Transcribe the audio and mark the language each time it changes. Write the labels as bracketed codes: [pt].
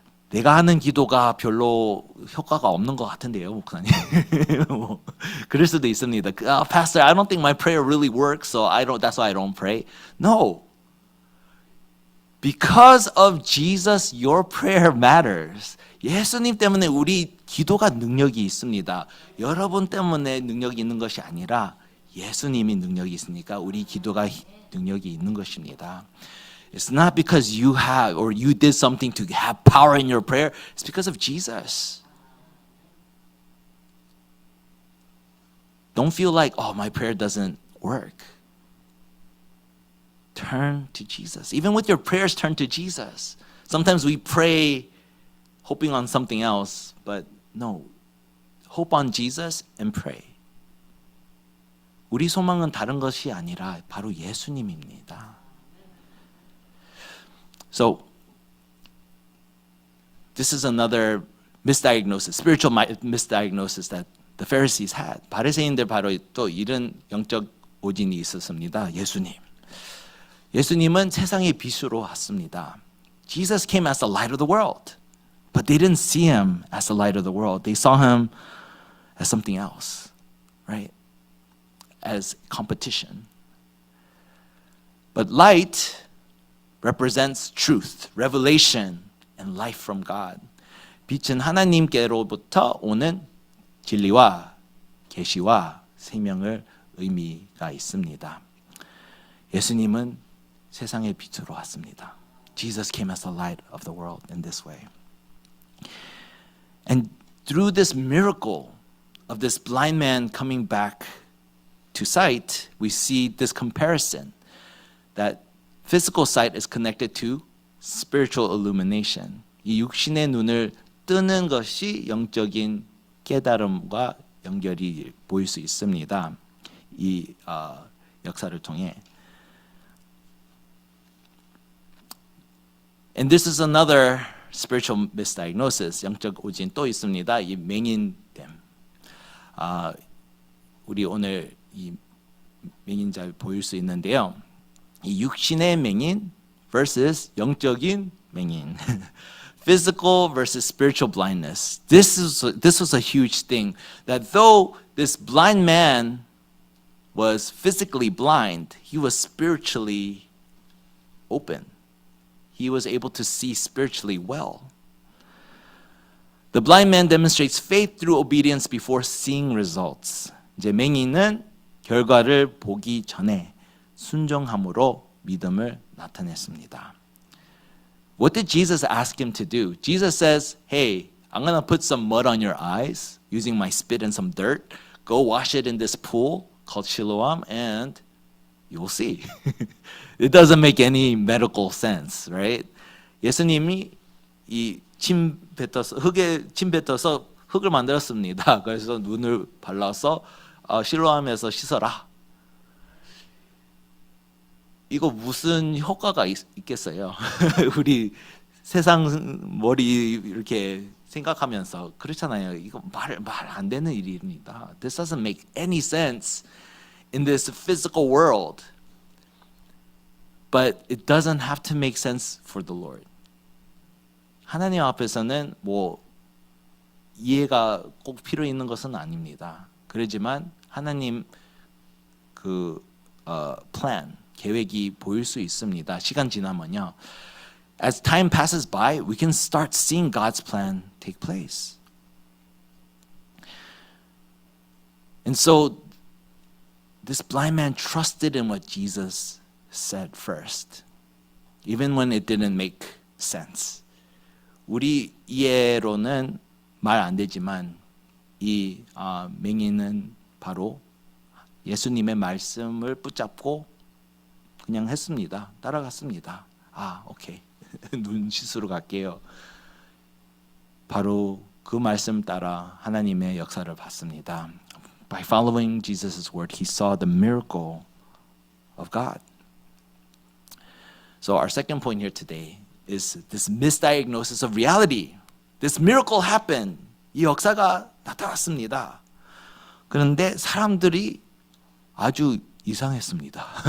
[ko] 내가 하는 기도가 별로 효과가 없는 것 같은데요, 목사님. 뭐, 그럴 수도 있습니다. [en] Pastor, I don't think my prayer really works, so that's why I don't pray. No. Because of Jesus, your prayer matters. [ko] 예수님 때문에 우리 기도가 능력이 있습니다. 여러분 때문에 능력이 있는 것이 아니라 예수님이 능력이 있으니까 우리 기도가 능력이 있는 것입니다. [en] It's not because you have or you did something to have power in your prayer. It's because of Jesus. Don't feel like, oh, my prayer doesn't work. Turn to Jesus. Even with your prayers, turn to Jesus. Sometimes we pray hoping on something else, but no. Hope on Jesus and pray. [ko] 우리 소망은 다른 것이 아니라 바로 예수님입니다. [en] So, this is another misdiagnosis, spiritual misdiagnosis that the Pharisees had. [ko] 바리새인들 바로 또 이런 영적 오진이 있었습니다. 예수님은 세상의 빛으로 왔습니다. [en] Jesus came as the light of the world, but they didn't see Him as the light of the world. They saw Him as something else, right? As competition. But light represents truth, revelation, and life from God. [ko] 빛은 하나님께로부터 오는 진리와 계시와 생명을 의미가 있습니다. 예수님은 세상의 빛으로 왔습니다. [en] Jesus came as the light of the world in this way. And through this miracle of this blind man coming back to sight, we see this comparison that physical sight is connected to spiritual illumination. [ko] 이 육신의 눈을 뜨는 것이 영적인 깨달음과 연결이 보일 수 있습니다. 이 역사를 통해. [en] And this is another spiritual misdiagnosis. [ko] 영적 오진 또 있습니다. 이 맹인됨. 우리 오늘 이 맹인 잘 보일 수 있는데요. 이 육신의 맹인 versus 영적인 맹인. [en] Physical versus spiritual blindness. This was a huge thing. That though this blind man was physically blind, he was spiritually open. He was able to see spiritually well. The blind man demonstrates faith through obedience before seeing results. [ko] 이제 맹인은 결과를 보기 전에 순종함으로 믿음을 나타냈습니다. [en] What did Jesus ask him to do? Jesus says, hey, I'm going to put some mud on your eyes using my spit and some dirt. Go wash it in this pool called Siloam and you will see. It doesn't make any medical sense, right? [ko] 예수님이 이 침 뱉어서 흙에 침 뱉어서 흙을 만들었습니다. 그래서 눈을 발라서 실로암에서 씻어라. 이거 무슨 효과가 있겠어요? 우리 세상 머리 이렇게 생각하면서 그렇잖아요. 이거 말 안 되는 일입니다. [en] This doesn't make any sense in this physical world. But it doesn't have to make sense for the Lord. [ko] 하나님 앞에서는 뭐 이해가 꼭 필요 있는 것은 아닙니다. 그러지만 하나님 그 plan, 계획이 보일 수 있습니다. 시간 지나면요. [en] As time passes by, we can start seeing God's plan take place. And so this blind man trusted in what Jesus said first, even when it didn't make sense. [ko] 우리 이해로는 말 안 되지만 이 맹인은 바로 예수님의 말씀을 붙잡고 그냥 했습니다. 따라갔습니다. 오케이. 눈 씻으러 갈게요. 바로 그 말씀 따라 하나님의 역사를 봤습니다. [en] By following Jesus' word, he saw the miracle of God. So our second point here today is this misdiagnosis of reality. This miracle happened. [ko] 이 역사가 나타났습니다. 그런데 사람들이 아주 이상했습니다.